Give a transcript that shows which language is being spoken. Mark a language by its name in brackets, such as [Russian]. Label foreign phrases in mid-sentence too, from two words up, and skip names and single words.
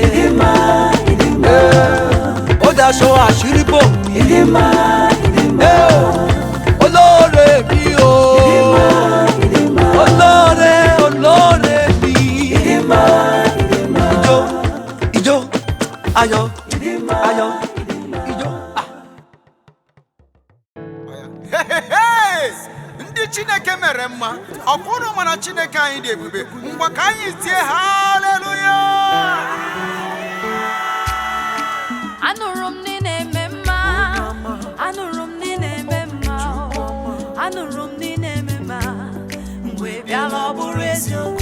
[Yoruba] Ó daṣọ àṣírí bò mí. Olóore mi o. Olóore mi. Ijó ayọ̀ ijó. [Igbo] Ndị Chineke mere mma, ọ bụrụ mana Chineke anyị dị ebube, ngwa ka anyị tie haleluya. Anụrụ m ndị na-eme mma, anụrụ m ndị na-eme mma, anụrụ m ndị na-eme mma, mgbe bịara ọ bụrụ eziokwu.